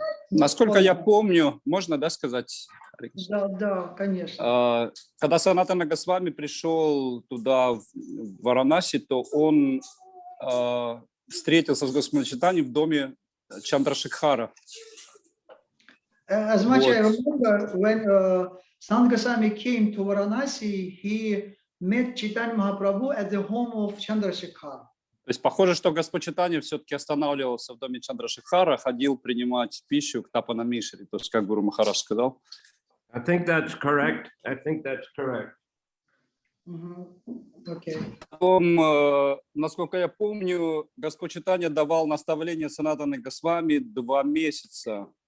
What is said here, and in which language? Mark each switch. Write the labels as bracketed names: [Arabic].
[Russian] Насколько я помню, можно, да, сказать? Да, конечно. Когда Санатана Госвами пришел туда, в Варанаси, то он встретился с Господом Чайтаньей в доме Чандрашекхара. [English] As much as I remember, when Sant Goswami came to Varanasi, he met Chaitanya Mahaprabhu at the home of Chandrasekhar. [Russian] То есть похоже, что Господь Чайтанья все-таки останавливался в доме Чандрашекхара, ходил принимать пищу к Тапана Мишре, то есть как Гуру Махарадж сказал. [English] I think that's correct. I think that's correct. Okay. [Russian] Потом, насколько я помню, Господь Чайтанья давал наставление Санатаны Госвами 2 месяца.